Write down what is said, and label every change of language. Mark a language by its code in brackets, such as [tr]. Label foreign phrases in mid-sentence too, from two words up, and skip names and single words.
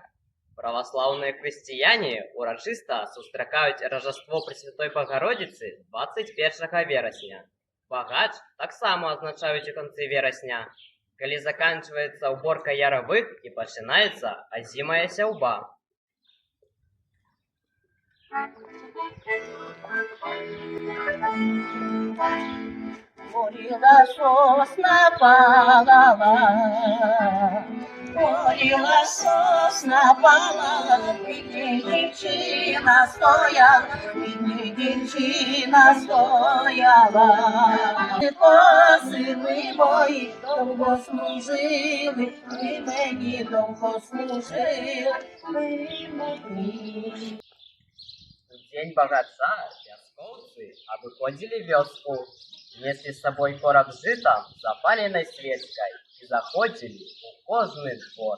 [be] Праваслаўныя хрысціяне урачыста сустракаюць ражаство [ru] Пресвятой Богородицы [be] 21 верасня. Багач таксама адзначаюць у канцы верасня, калі заканчваецца ўборка яравых і пачынаецца азімая сяўба. [uk] Горіла сосна палала, горіла сосна палала, бідні дівчина стояла, бідні дівчина стояла. Коси ви мої довго служили, ви мені довго служили, ви мені. [be] У дзень багача вяскоўцы абыходзілі вёску, неслі з сабой кораб з жытам, запаленай свечкай і заходзілі ў кожны двор.